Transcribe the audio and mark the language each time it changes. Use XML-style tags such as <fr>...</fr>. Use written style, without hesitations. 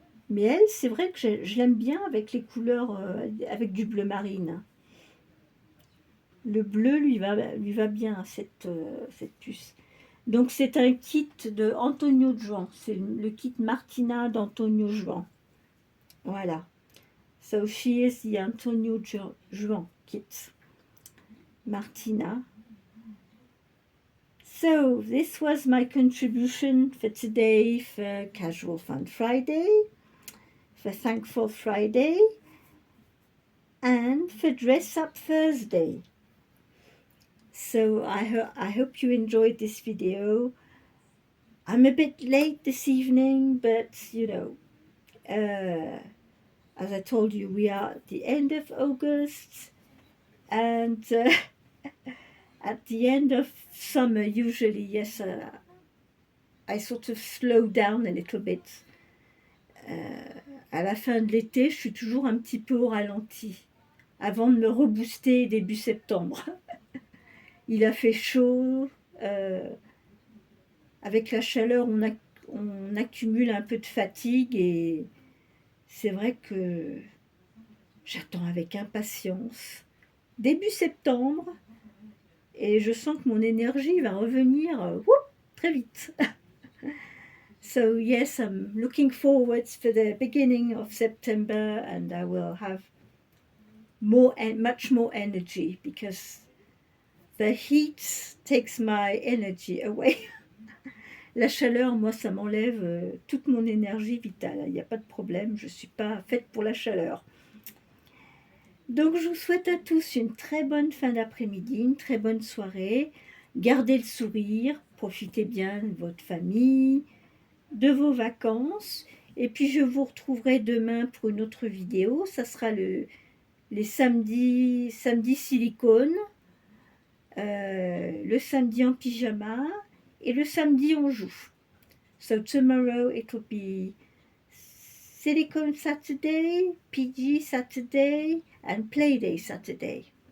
<fr>Mais elle, c'est vrai que je l'aime bien avec les couleurs, avec du bleu marine. Le bleu lui va bien, cette puce. Donc c'est un kit de Antonio Juan. C'est le kit Martina d'Antonio Juan. Voilà.</fr> <en>So she is the Antonio Juan kit. Martina. So this was my contribution for today for Casual Fun Friday, for Thankful Friday, and for Dress Up Thursday. So I hope you enjoyed this video. I'm a bit late this evening, but you know, as I told you, we are at the end of August, and at the end of summer, usually, yes, I sort of slow down a little bit.</en> <fr>À la fin de l'été, je suis toujours un petit peu au ralenti, avant de me rebooster début septembre. Il a fait chaud, avec la chaleur, on accumule un peu de fatigue et c'est vrai que j'attends avec impatience début septembre et je sens que mon énergie va revenir très vite.</fr> <en>So yes, I'm looking forward for the beginning of September and I will have much more energy because the heat takes my energy away.</en> <fr>La chaleur, moi, ça m'enlève toute mon énergie vitale. Il n'y a pas de problème, je ne suis pas faite pour la chaleur. Donc, je vous souhaite à tous une très bonne fin d'après-midi, une très bonne soirée. Gardez le sourire, profitez bien de votre famille, de vos vacances. Et puis, je vous retrouverai demain pour une autre vidéo. Ça sera les samedis silicone, le samedi en pyjama et le samedi on joue.</fr> <en>So tomorrow it will be Silicone Saturday, PG Saturday, and Playday Saturday.</en>